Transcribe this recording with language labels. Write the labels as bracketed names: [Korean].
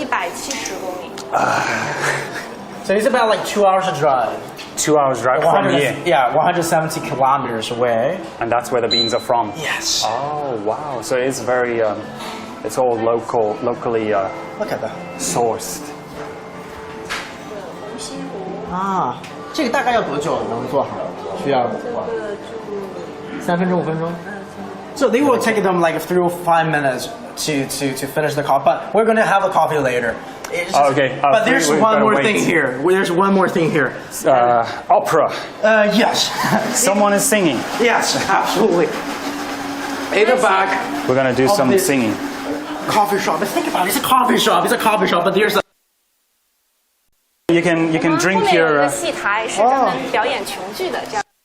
[Chinese] 170公里。 [English] So it's about like 2 hours to drive. 2 hours drive from here. Yeah, 170 kilometers away. And that's where the beans are from. Yes. Oh wow! So it's very, it's all locally Look at that. sourced. [Chinese] 啊，这个大概要多久能做好？需要3分钟5分钟。 [English] So they will take them like 3 or 5 minutes to finish the coffee, but we're gonna have a coffee later. Okay. But there's one more thing here. There's one more thing here. Opera. Yes. Someone is singing. Yes, absolutely. In the back. We're gonna do some this singing. Coffee shop. But think about it. It's a coffee shop. It's a coffee shop, but there's a. You can drink [Chinese] 后面有一 [English] your. [Chinese] 个戏台是专门表演琼剧的这样。